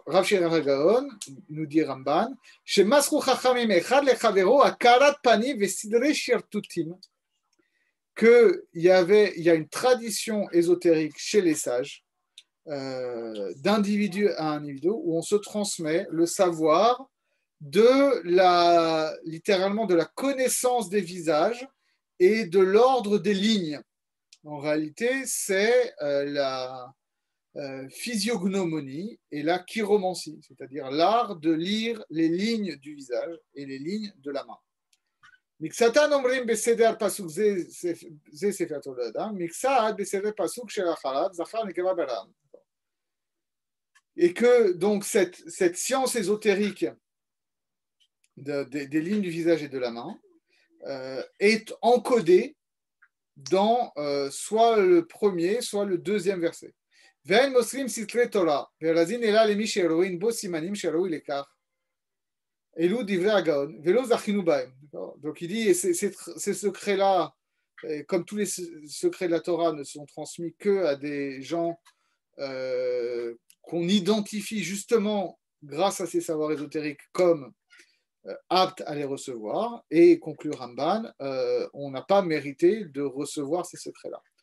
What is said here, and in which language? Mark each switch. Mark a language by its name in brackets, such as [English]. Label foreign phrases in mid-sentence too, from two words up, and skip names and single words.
[Hebrew] Rav Sherira Gaon [French] nous dit [Hebrew] Ramban, שמסרו חכמים אחד לחברו הכרת פנים וסדרי שרטוטים, [French] qu'il y a une tradition ésotérique chez les sages, d'individu à individu, où on se transmet le savoir littéralement de la connaissance des visages et de l'ordre des lignes. En réalité, c'est physiognomonie et la chiromancie, c'est-à-dire l'art de lire les lignes du visage et les lignes de la main. [Hebrew] מקצתן אומרים בסדר פסוק זה ספר תולדות אדם, מקצת בסדר פסוק שלאחריו, זכר נקבה ברם. [French] Et que donc cette science ésotérique des lignes du visage et de la main est encodée dans soit le premier, soit le deuxième verset. [Hebrew] ואין מוסרים סתרי תורה, ורזין אלא למי שרואים בו סימנים שראוי לכך. אלו דברי הגאון, ולא זכינו בהם. [French] Donc il dit, ces secrets-là, comme tous les secrets de la Torah, ne sont transmis que à des gens qu'on identifie justement grâce à ces savoirs ésotériques comme aptes à les recevoir, et conclut Ramban, on n'a pas mérité de recevoir ces secrets-là.